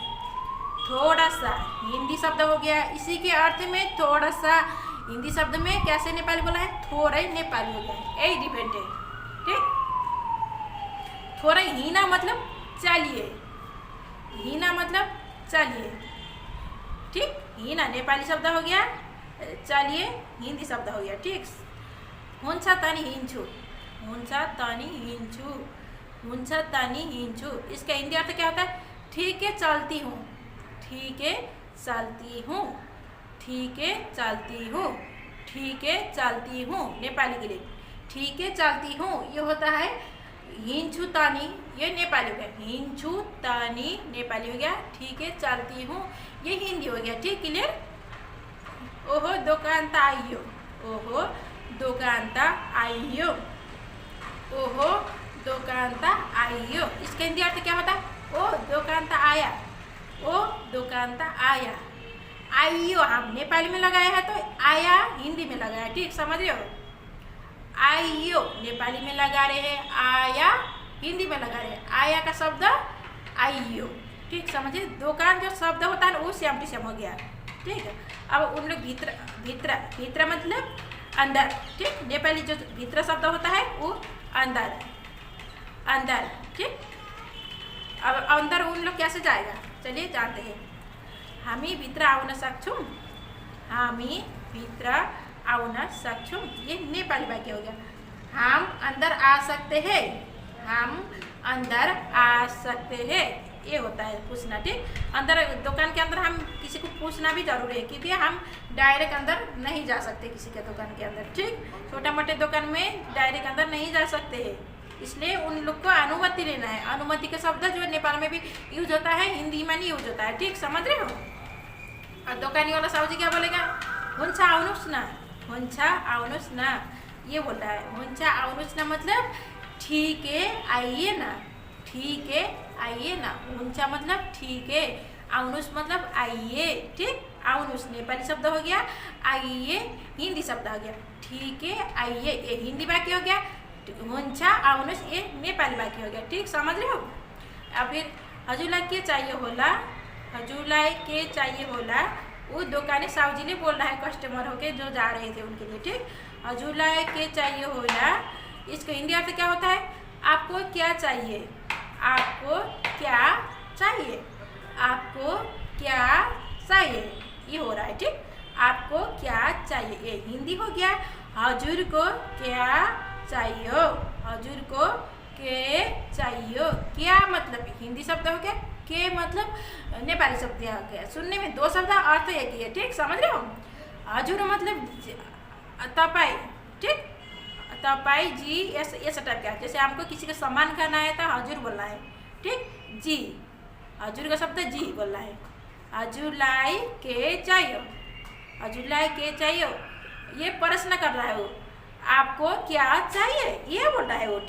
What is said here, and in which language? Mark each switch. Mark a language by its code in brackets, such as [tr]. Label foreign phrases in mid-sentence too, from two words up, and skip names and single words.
[hi] थोड़ा सा हिंदी शब्द हो गया, इसी के अर्थ में थोड़ा सा हिंदी शब्द में कैसे नेपाली बोला है, थोड़ा ही नेपाली हो गया, यही डिफरेंट है। ठीक, थोड़ा हीना मतलब चलिए, हीना मतलब चलिए। ठीक, हीना नेपाली शब्द हो गया, चलिए हिंदी शब्द हो गया। ठीक, [ne] हुन्छ तनी हिँड्छु, हुन्छ तनी हिँड्छु, हुन्छ तनी हिँड्छु, [hi] इसका हिंदी अर्थ क्या होता है, ठीक है चलती हूँ, ठीक है चलती हूँ, ठीक है चलती हूँ, ठीक है चलती हूँ। नेपाली के लिए ठीक है चलती हूँ ये होता है [ne] हिँड्छु तनी, [hi] ये नेपाली हो गया। [ne] हिँड्छु तनी [hi] नेपाली हो गया, ठीक है चलती हूँ ये हिंदी हो गया। [ne] ठीक, क्लियर। ओहो दोकान त आइयो, ओहो दोकान त आइयो, ओहो दुकान त आइयो, [hi] इसका हिंदी अर्थ क्या होता है, ओ दुकान त आया, ओ दुकान त आया। आइयो हम नेपाली में लगाया है, तो आया हिंदी में लगाया। ठीक, समझ रहे हो। आइयो नेपाली में लगा रहे हैं, आया हिंदी में लगा रहे हैं। आया का शब्द आइयो। ठीक, समझिए। दुकान जो शब्द होता है वो [en] same to same [hi] हो गया। ठीक है, अब उन लोग भीतर, भीतरा, भीतरा मतलब अंदर। ठीक, नेपाली जो भीतरा शब्द होता है वो अंदर, अंदर। ठीक, अब अंदर उन लोग कैसे जाएगा, चलिए जानते हैं। [ne] हामी भित्र आउन सक्छौँ, हामी भित्र आउन सक्छौँ, [hi] ये नेपाली वाक्य हो गया। हम अंदर आ सकते हैं, हम अंदर आ सकते हैं, ये होता है पूछना। ठीक, अंदर दुकान के अंदर हम किसी को पूछना भी जरूरी है, क्योंकि हम डायरेक्ट अंदर नहीं जा सकते किसी के दुकान के अंदर। ठीक, छोटा मोटे दुकान में डायरेक्ट अंदर नहीं जा सकते हैं, इसलिए उन लोग को अनुमति लेना है। अनुमति का शब्द जो नेपाल में भी यूज होता है, हिंदी में नहीं यूज होता है। ठीक, समझ रहे हो। और दुकानी वाला साहू जी क्या बोलेगा, [ne] हुन्छ आउनुहोस् न, हुन्छ आउनुहोस् न, [hi] ये बोल रहा है। [ne] हुन्छ आउनुहोस् न [hi] मतलब ठीक है आइए ना, ठीक है आइए ना। हुन्छ मतलब ठीक है, आउनुहोस् मतलब आइए। ठीक, आउनुहोस् नेपाली शब्द हो गया, आइए हिंदी शब्द हो गया। ठीक है आइए ये हिंदी वाक्य हो गया, [ne] हुन्छ आउनुहोस् [hi] ये नेपाली वाक्य हो गया। ठीक, समझ रहे हो। अब फिर [ne] हजुरलाई के चाहिए होला, हजुरलाई के चाहिए होला, [hi] वो दुकाने साहू जी ने बोल रहा है कस्टमर होके जो जा रहे थे उनके लिए। ठीक, [ne] हजुरलाई के चाहिए होला, [hi] इसका हिंदी अर्थ क्या होता है, आपको क्या चाहिए, आपको क्या चाहिए, आपको क्या चाहिए, ये हो रहा है। ठीक, आपको क्या चाहिए ये हिंदी हो गया। हजुर को क्या चाहिए, [ne] हजुर को के चाहिए, [hi] क्या मतलब हिंदी शब्द हो गया, के मतलब नेपाली शब्द हो गया। सुनने में दो शब्द, अर्थ एक ही है। ठीक, समझ रहे हो। हजुर मतलब तपाईँ। ठीक, तपाईँ जी ऐसा टाइप का, जैसे हमको किसी का सम्मान करना है तो हजुर बोलना है। ठीक, जी, हजुर का शब्द जी बोलना है। [ne] हजुरलाई के चाहिए, हजुरलाई के चाहिए, [hi] ये प्रश्न कर रहा है वो, आपको क्या चाहिए ये बोल रहा है वो।